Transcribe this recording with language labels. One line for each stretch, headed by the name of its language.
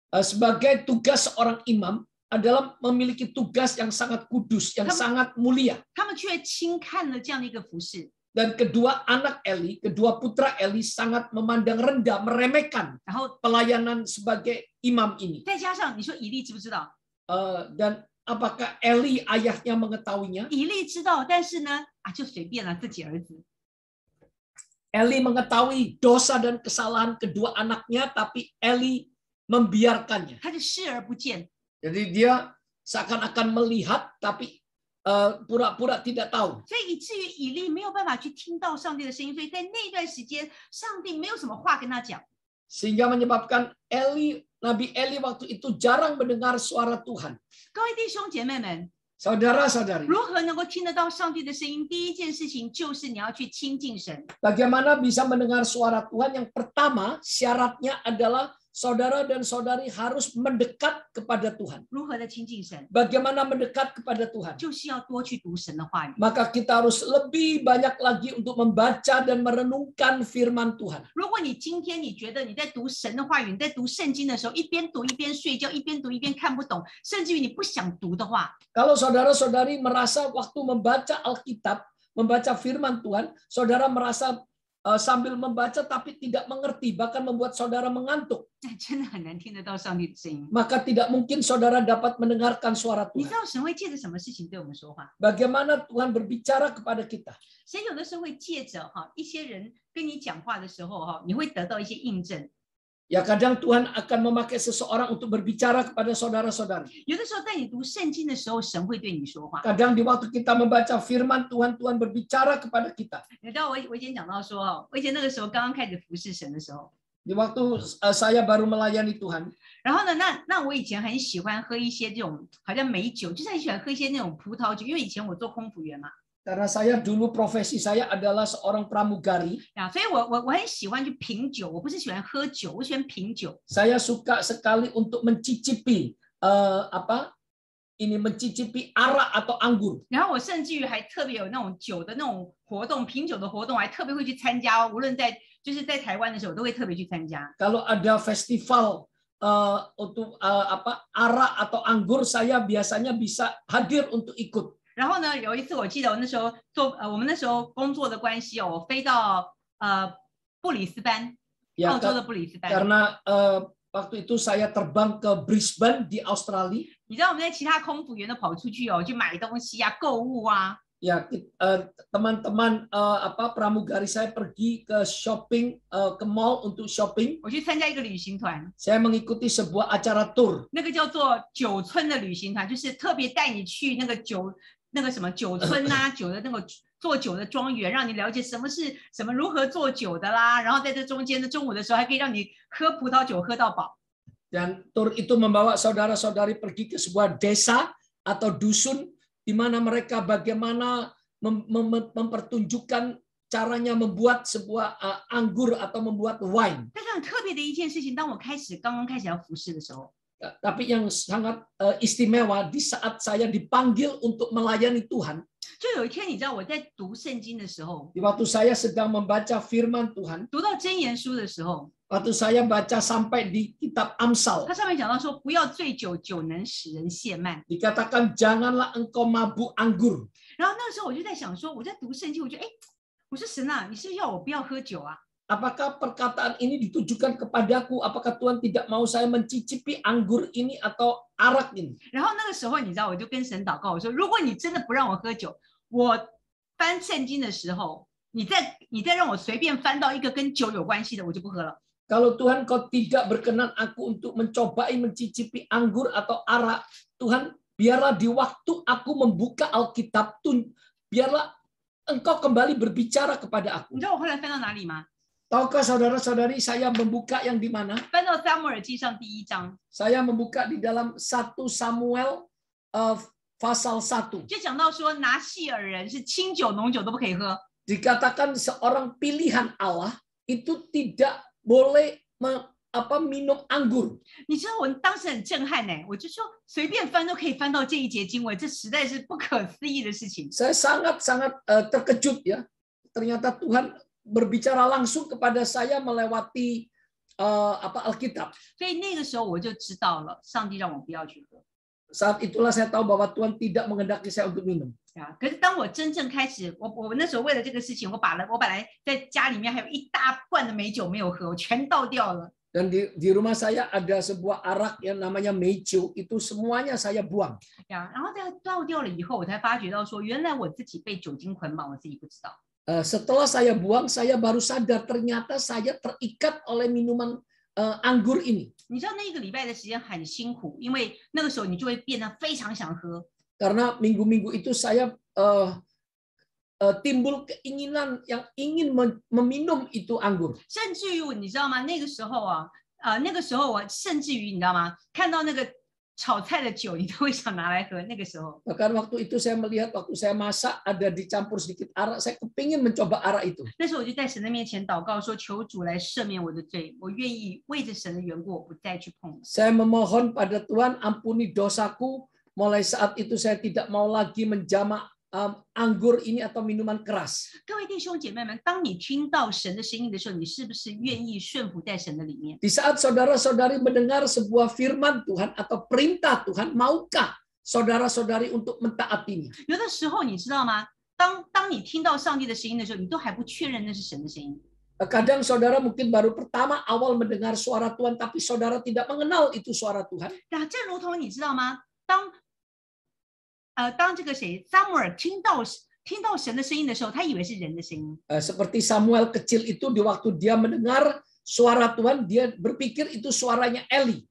Indonesian: Sebagai tugas seorang imam adalah memiliki tugas yang sangat kudus, yang sangat mulia.
Chinese: 他们却轻看了这样的一个服饰。
Indonesian: Dan kedua anak Eli, kedua putra Eli sangat memandang rendah, meremehkan
Chinese: 然后
Indonesian: pelayanan sebagai imam ini.
Chinese: 再加上你说以利知不知道？
Indonesian: Dan apakah Eli ayahnya mengetahuinya?
Chinese: 以利知道，但是呢，就随便了自己儿子。
Indonesian: Eli mengetahui dosa dan kesalahan kedua anaknya, tapi Eli membiarkannya.
Chinese: 他就视而不见。
Indonesian: Jadi dia seakan-akan melihat, tapi pura-pura tidak tahu.
Chinese: 所以以至于以利没有办法去听到上帝的声音，所以在那段时间，上帝没有什么话跟他讲。
Indonesian: Sehingga menyebabkan Nabi Eli waktu itu jarang mendengar suara Tuhan.
Chinese: 各位弟兄姐妹们，
Indonesian: Saudara-saudari,
Chinese: 如何能够听得到上帝的声音？第一件事情就是你要去亲近神。
Indonesian: bagaimana bisa mendengar suara Tuhan? Yang pertama, syaratnya adalah saudara dan saudari harus mendekat kepada Tuhan.
Chinese: 如何的亲近神？
Indonesian: Bagaimana mendekat kepada Tuhan?
Chinese: 就是要多去读神的话语。
Indonesian: Maka kita harus lebih banyak lagi untuk membaca dan merenungkan firman Tuhan.
Chinese: 如果你今天你觉得你在读神的话语，你在读圣经的时候，一边读一边睡觉，一边读一边看不懂，甚至于你不想读的话，
Indonesian: Kalau saudara-saudari merasa waktu membaca Alkitab, membaca firman Tuhan, saudara merasa sambil membaca tapi tidak mengerti, bahkan membuat saudara mengantuk,
Chinese: 那真的很难听得到上帝的声音。
Indonesian: maka tidak mungkin saudara dapat mendengarkan suara
Chinese: 你知
Indonesian: Tuhan.
Chinese: 道神会借着什么事情对我们说话？
Indonesian: Bagaimana Tuhan berbicara kepada kita?
Chinese: 神有的时候会借着一些人跟你讲话的时候你会得到一些印证。
Indonesian: Ya kadang Tuhan akan memakai seseorang untuk berbicara kepada saudara-saudari.
Chinese: 有的时候在你读圣经的时候，神会对你说话。
Indonesian: Kadang di waktu kita membaca firman Tuhan, Tuhan berbicara kepada kita.
Chinese: 你知道我以前讲到说我以前那个时候刚刚开始服侍神的时候，
Indonesian: Di waktu saya baru melayani Tuhan,
Chinese: 然后呢，那我以前很喜欢喝一些这种好像美酒，就是很喜欢喝一些那种葡萄酒，因为以前我做空服员嘛，
Indonesian: karena saya dulu profesi saya adalah seorang pramugari.
Chinese: 所以我很喜欢去品酒，我不是喜欢喝酒，我喜欢品酒。
Indonesian: Saya suka sekali untuk mencicipi mencicipi arak atau anggur.
Chinese: 然后我甚至于还特别有那种酒的那种活动，品酒的活动，我还特别会去参加，无论就是在台湾的时候，我都会特别去参加。
Indonesian: Kalau ada festival untuk arak atau anggur, saya biasanya bisa hadir untuk ikut.
Chinese: 然后呢，有一次我记得我那时候我们那时候工作的关系我飞到布里斯班，
Indonesian: Ya,
Chinese: 澳洲的布里斯班。
Indonesian: karena waktu itu saya terbang ke Brisbane di Australia.
Chinese: 你知道我们在其他空服员都跑出去去买东西啊、购物啊。
Indonesian: Ya, teman-teman pramugari saya pergi ke shopping, ke mall untuk shopping.
Chinese: 我去参加一个旅行团，
Indonesian: Saya mengikuti sebuah acara tour.
Chinese: 那个叫做酒村的旅行团，就是特别带你去那个什么酒村啊，酒的那个做酒的庄园，让你了解什么是什么，如何做酒的啦。然后在这中间的中午的时候，还可以让你喝葡萄酒喝到饱。
Indonesian: Dan tour itu membawa saudara-saudari pergi ke sebuah desa atau dusun di mana mereka bagaimana mempertunjukkan caranya membuat sebuah anggur atau membuat wine.
Chinese: 但是很特别的一件事情，当我刚刚开始要服侍的时候，
Indonesian: Tapi yang sangat istimewa di saat saya dipanggil untuk melayani Tuhan.
Chinese: 就有一天，你知道我在读圣经的时候，
Indonesian: Di waktu saya sedang membaca firman Tuhan,
Chinese: 读到箴言书的时候，
Indonesian: waktu saya baca sampai di kitab Amsal,
Chinese: 它上面讲到说，不要醉酒，酒能使人懈慢。
Indonesian: dikatakan janganlah engkau mabuk anggur.
Chinese: 然后那个时候我就在想说，我在读圣经，我觉得我说神啊，你是不是要我不要喝酒啊？
Indonesian: Apakah perkataan ini ditujukan kepadaku? Apakah Tuhan tidak mau saya mencicipi anggur ini atau arak ini?
Chinese: 然后那个时候你知道，我就跟神祷告，我说，如果你真的不让我喝酒，我翻圣经的时候，你再让我随便翻到一个跟酒有关系的，我就不喝了。
Indonesian: Kalau Tuhan kau tidak berkenan aku untuk mencobai mencicipi anggur atau arak, Tuhan biarlah di waktu aku membuka Alkitab, biarlah engkau kembali berbicara kepada aku.
Chinese: 你知道我后来翻到哪里吗？
Indonesian: Tahukah saudara-saudari saya membuka yang di mana?
Chinese: 翻到撒母耳记上第1章，
Indonesian: Saya membuka di dalam 1 Samuel pasal 1.
Chinese: 就讲到说拿细耳人是清酒、浓酒都不可以喝。
Indonesian: Dikatakan seorang pilihan Allah itu tidak boleh minum anggur.
Chinese: 你知道我当时很震撼我就说随便翻都可以翻到这一节经文，这实在是不可思议的事情。
Indonesian: Saya sangat-sangat terkejut ya. Ternyata Tuhan berbicara langsung kepada saya melewati Alkitab.
Chinese: 所以那个时候我就知道了，上帝让我不要去喝。
Indonesian: Saat itulah saya tahu bahwa Tuhan tidak menghendaki saya untuk minum.
Chinese: 可是当我真正开始，我那时候为了这个事情，我本来在家里面还有一大罐的美酒没有喝，我全倒掉了。
Indonesian: Dan di rumah saya ada sebuah arak yang namanya Meiju, itu semuanya saya buang.
Chinese: 然后在倒掉了以后，我才发觉到说，原来我自己被酒精捆绑，我自己不知道。
Indonesian: Setelah saya buang, saya baru sadar ternyata saya terikat oleh minuman anggur ini.
Chinese: 你知道那一个礼拜的时间很辛苦，因为那个时候你就会变得非常想喝。
Indonesian: Karena minggu-minggu itu saya timbul keinginan yang ingin meminum itu anggur.
Chinese: 甚至于你知道吗？那个时候我甚至于你知道吗？看到那个炒菜的酒你都会想拿来喝。那个时候，
Indonesian: Bahkan waktu itu saya melihat waktu saya masak ada dicampur sedikit arak, saya kepingin mencoba arak itu.
Chinese: 那时候我就在神的面前祷告说，求主来赦免我的罪，我愿意为着神的缘故，我不再去碰了。
Indonesian: Saya memohon pada Tuhan ampuni dosaku. Mulai saat itu saya tidak mau lagi menjamak anggur ini atau minuman keras.
Chinese: 各位弟兄姐妹们，当你听到神的声音的时候，你是不是愿意顺服在神的里面？
Indonesian: Di saat saudara-saudari mendengar sebuah firman Tuhan atau perintah Tuhan, maukah saudara-saudari untuk mentaatinya?
Chinese: 有的时候你知道吗？当你听到上帝的声音的时候，你都还不确认那是神的声音。
Indonesian: Kadang saudara mungkin baru pertama awal mendengar suara Tuhan, tapi saudara tidak mengenal itu suara Tuhan.
Chinese: 那这如同你知道吗？当这个撒母耳听到神的声音的时候，他以为是人的声音。
Indonesian: Seperti Samuel kecil itu di waktu dia mendengar suara Tuhan, dia berpikir itu suaranya Eli.